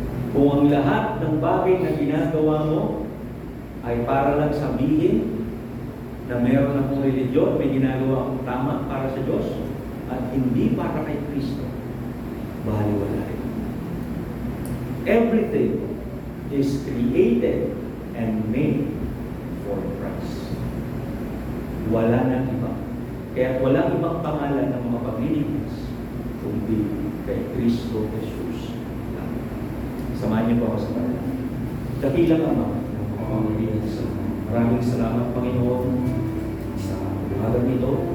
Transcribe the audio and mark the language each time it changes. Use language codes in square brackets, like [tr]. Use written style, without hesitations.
[tl] Kung ang lahat ng bagay na ginagawa mo ay para lang sabihin na meron akong religiyon, may ginagawa akong tama para sa Diyos, at hindi para kay Kristo, baliwala rin. [en] Everything is created and made for Christ. [tl] Wala nang iba. Kaya walang ibang pangalan ng mga pagliligtas kundi kay Kristo Jesus. Samahan niyo po ako sa pangalan. Dakilang Ama ng mga pagliligtas. Maraming salamat, Panginoon, umaga nito.